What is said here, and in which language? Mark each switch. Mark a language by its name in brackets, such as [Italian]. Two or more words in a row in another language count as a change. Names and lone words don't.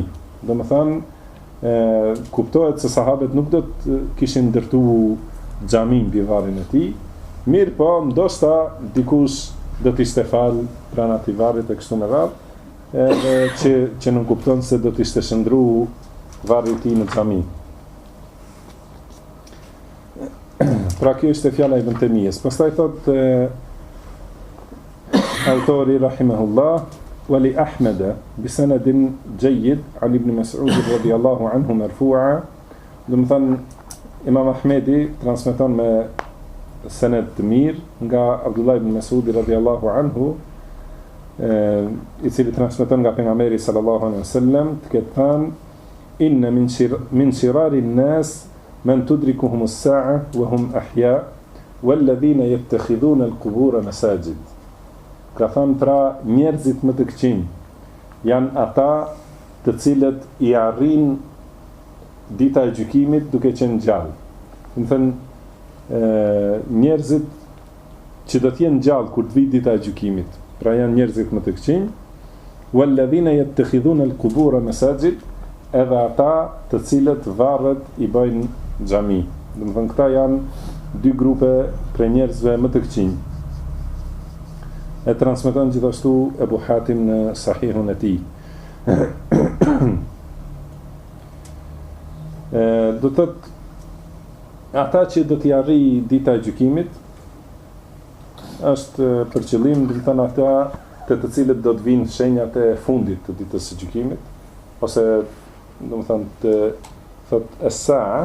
[Albanian] Do të thënë kuptohet se sahabët nuk do të kishin ndërtuar xhami mbi varrin e tij, mirë po ndoshta dikush do të ishte fal pranë atij varrit e kështu me radhë, edhe që nuk kupton se do të ishte shndruar varri I tij në xhami. Pra kjo është fjala e Ibn Taymiyes. Pastaj thot autori rahimahullah, [Arabic] ولأحمد بسند جيد عن ابن مسعود رضي الله عنه مرفوعا, [Albanian] do të thënë Imam Ahmedi transmeton me sened të mirë nga Abdullah ibn Mas'ud [Arabic] رضي الله عنه, [Albanian] I cili transmeton nga pejgamberi [Arabic] صلى الله عليه وسلم, [Albanian] të ketë thënë [Arabic] إن من شرار الناس من تدركهم الساعة وهم أحياء والذين يتخذون القبور مساجد. [Albanian] Ka thënë pra njerëzit më të këqij janë ata të cilët I arrin dita e gjykimit duke qenë gjallë. Do të thënë njerëzit që do të jenë gjallë kur të vijë dita e gjykimit, pra janë njerëzit më të këqij, [Arabic] والذين يتخذون القبور مساجد, [Albanian] edhe ata të cilët varret I bëjnë xhami. Domethënë këta janë dy grupe prej njerëzve më të këqinj. E transmeton gjithashtu Ebu Hatim në Sahihun e tij. Do thotë ata që do t'i arrijë dita e gjykimit është për qëllim, do të thënë ata të cilët do të vinë shenjat e fundit të ditës së gjykimit, ose do të thënë të thotë es-saa.